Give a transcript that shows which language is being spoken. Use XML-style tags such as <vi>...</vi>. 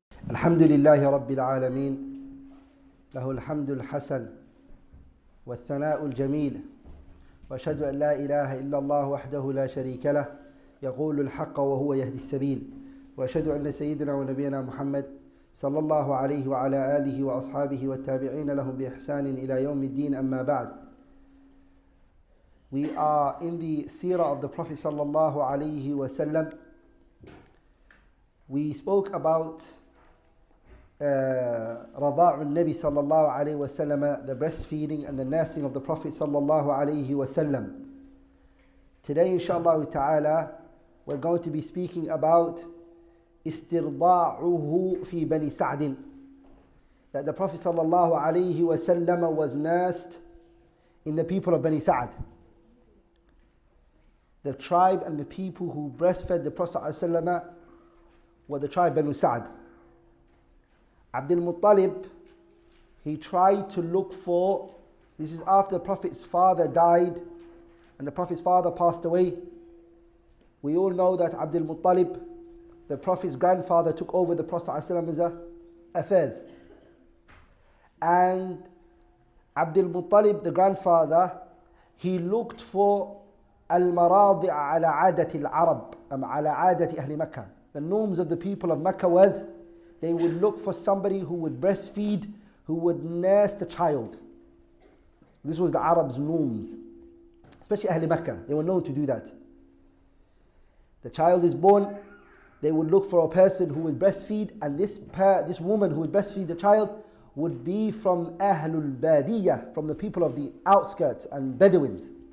<ar>الحمد لله رب العالمين، له الحمد الحسن والثناء الجميل، وأشهد أن لا إله إلا الله وحده لا شريك له يقول الحق وهو يهدي السبيل، وأشهد أن سيدنا ونبينا محمد صلى الله عليه وعلى آله وأصحابه والتابعين لهم بإحسان إلى يوم الدين. أما بعد.</ar> <en>We are in the seerah of the Prophet sallallahu alaihi wasallam. We spoke about</en> <ar>رضاع النبي صلى الله عليه وسلم,</ar> <en>the breastfeeding and the nursing of the Prophet sallallahu alaihi wasallam. Today, inshallah ta'ala, we're going to be speaking about</en> <ar>istirضاعه في بني سعد,</ar> <en>that the Prophet sallallahu alaihi wasallam was nursed in the people of Bani Sa'd. The tribe and the people who breastfed the Prophet ﷺ were the tribe Banu Sa'd. Abdul Muttalib, he tried to look for, this is after the Prophet's father died and the Prophet's father passed away. We all know that Abdul Muttalib, the Prophet's grandfather, took over the Prophet ﷺ's affairs. And Abdul Muttalib, the grandfather, he looked for</en> <ar>المراضع على عادة العرب أم على عادة أهل مكة.</ar> <en>The norms of the people of Mecca was they would look for somebody who would breastfeed, who would nurse the child. This was the Arabs' norms, especially Ahl Mecca. They were known to do that. The child is born, they would look for a person who would breastfeed, and this woman who would breastfeed the child would be from Ahlul Badiyah, from the people of the outskirts and Bedouins.</en>